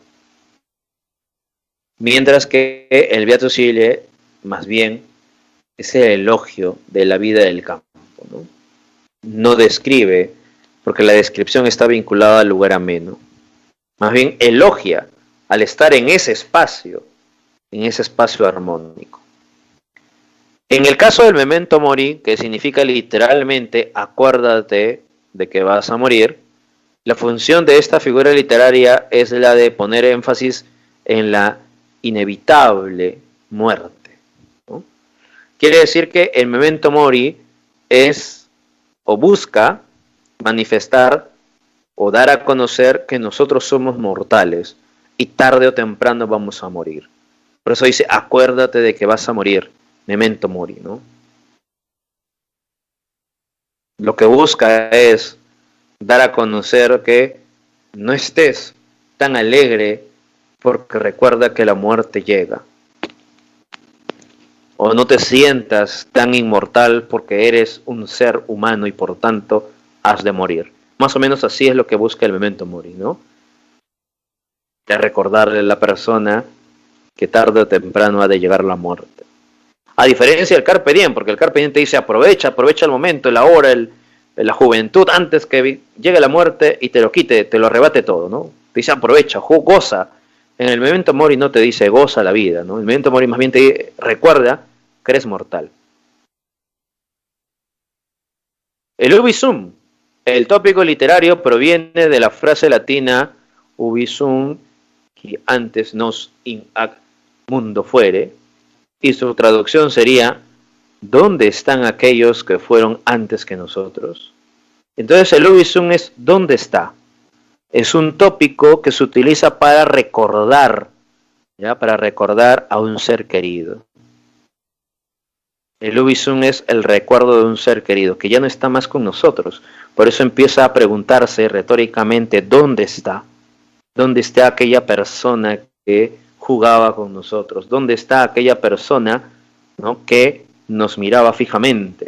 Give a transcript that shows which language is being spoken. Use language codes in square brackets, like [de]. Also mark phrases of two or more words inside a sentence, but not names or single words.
[es] Mientras que el [la] Beatus Ille, [es] más bien, es el elogio de la vida del campo, ¿no? No describe, porque la descripción está vinculada al lugar ameno. Más bien elogia al estar en ese espacio armónico. En el caso del [la] memento mori, [es] que significa literalmente acuérdate de que vas a morir, la función de esta figura literaria es la de poner énfasis en la inevitable muerte, ¿no? Quiere decir que el [la] memento mori [es] es o busca manifestar o dar a conocer que nosotros somos mortales y tarde o temprano vamos a morir. Por eso dice, acuérdate de que vas a morir, [la] memento mori, [es] ¿no? Lo que busca es dar a conocer que no estés tan alegre porque recuerda que la muerte llega. O no te sientas tan inmortal porque eres un ser humano y por tanto has de morir. Más o menos así es lo que busca el [la] memento mori, [es] ¿no? De recordarle a la persona que tarde o temprano ha de llegar la muerte. A diferencia del [la] carpe diem, [es] porque el [la] carpe diem [es] te dice aprovecha el momento, la hora, la juventud, antes que llegue la muerte y te lo quite, te lo arrebate todo, ¿no? Te dice aprovecha, goza. En el [la] memento mori [es] no te dice goza la vida, ¿no? El [la] memento mori [es] más bien te recuerda que eres mortal. El [la] ubi sum, [es] el tópico literario, proviene de la frase latina [la] ubi sum, que antes nos in ac mundo fuere, [es] y su traducción sería ¿dónde están aquellos que fueron antes que nosotros? Entonces el [la] ubi sum [es] es ¿dónde está? Es un tópico que se utiliza para recordar, ¿ya? Para recordar a un ser querido. El [la] ubi sum [es] es el recuerdo de un ser querido que ya no está más con nosotros. Por eso empieza a preguntarse retóricamente ¿dónde está? ¿Dónde está aquella persona que jugaba con nosotros? ¿Dónde está aquella persona, ¿no?, que nos miraba fijamente?